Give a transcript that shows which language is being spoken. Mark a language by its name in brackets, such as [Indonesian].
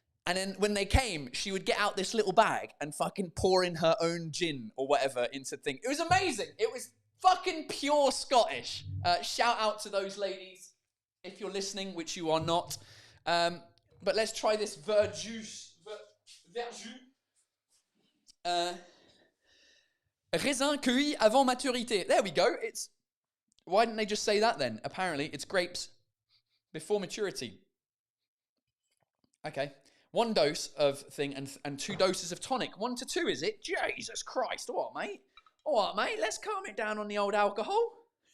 [English] And then when they came, she would get out this little bag and fucking pour in her own gin or whatever into thing. It was amazing. It was fucking pure Scottish. Shout out to those ladies if you're listening, which you are not. But let's try this verjus. [French] Raisin cueilli avant maturité. [English] There we go. Why didn't they just say that then? Apparently, it's grapes before maturity. Okay. 1 dose of thing and 2 doses of tonic. 1 to 2, is it? Jesus Christ. All right, mate. Let's calm it down on the old alcohol.